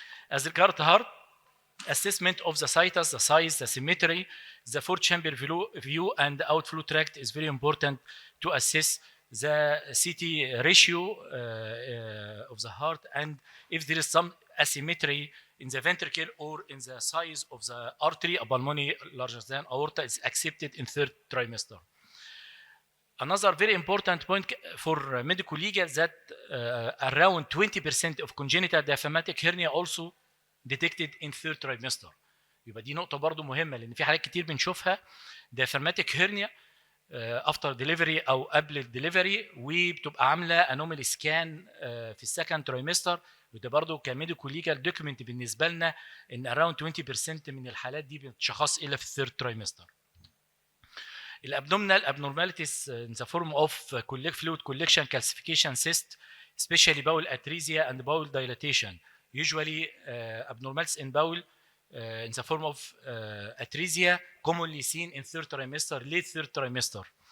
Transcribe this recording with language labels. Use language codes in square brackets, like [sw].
[en] As regard to heart, assessment of the situs, the size, the symmetry, the four-chamber view and outflow tract is very important to assess the CT ratio of the heart, and if there is some asymmetry in the ventricle or in the size of the artery, a pulmonary larger than aorta, is accepted in third trimester. Another very important point for medical legal that around 20% of congenital diaphragmatic hernia also detected in third trimester. [ar] يبقى دي نقطة برضو مهمة، لأن في حالات كتير بنشوفها [en] diaphragmatic hernia after delivery [ar] أو قبل الدليفري، وبتبقى عاملة انومالي سكان في السكند ترايمستر، وده برضو [en] كميديكال legal document [ar] بالنسبة لنا إن around 20% من الحالات دي بتشخص إلا في الثيرد ترايمستر. [en] الابdominal abnormalities in the form of fluid collection, calcification, cyst, especially bowel atresia and bowel dilatation. Usually abnormalities in bowel in the form of atresia commonly seen in third trimester, late third trimester.